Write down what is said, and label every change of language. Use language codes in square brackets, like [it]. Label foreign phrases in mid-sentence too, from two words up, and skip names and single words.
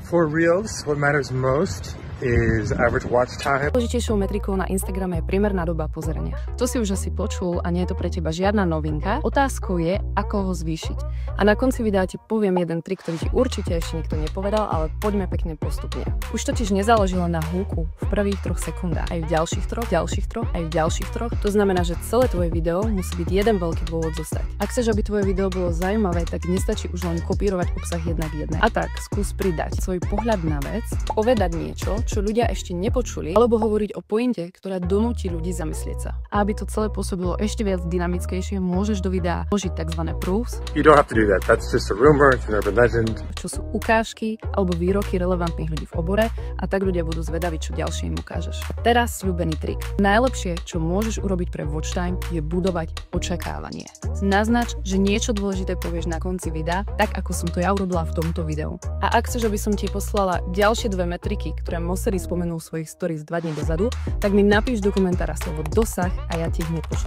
[en] For Reels, what matters most is average watch time. [sk] Dôležitejšou metrikou na Instagrame je priemerná doba pozerania. To si už asi počul a nie je to pre teba žiadna novinka. Otázkou je, ako ho zvýšiť. A na konci videa ti poviem jeden trik, ktorý ti určite ešte nikto nepovedal, ale poďme pekne postupne. Už totiž nezáleží len na húku v prvých 3 sekundách, aj v ďalších 3, aj v ďalších 3. To znamená, že celé tvoje video musí byť jeden veľký dôvod zostať. Ak chceš, aby tvoje video bolo zaujímavé, tak nestačí už len kopírovať obsah jedna k jednej. A tak skús pridať svoj pohľad na vec, povedať niečo, čo ľudia ešte nepočuli, alebo hovoriť o pointe, ktorá donúti ľudí zamyslieť sa. A aby to celé pôsobilo ešte viac dynamickejšie, môžeš do videa vložiť tzv. Proofs. [en] You don't have to do that. That's just a rumor, it's an urban legend. [sk] Čo sú ukážky alebo výroky relevantných ľudí v obore a tak ľudia budú zvedaví, čo ďalšie im ukážeš. Teraz sľúbený trik. Najlepšie, čo môžeš urobiť pre [en] watch time, [sk] je budovať očakávanie. Naznač, že niečo dôležité povieš na konci videa, tak ako som to ja urobila v tomto videu. A ak chceš, aby som ti poslala ďalšie 2 metriky, ktoré Mosseri spomenul v svojich stories 2 dní dozadu, tak mi napíš do komentára slovo dosah a ja ti hneď pošlem.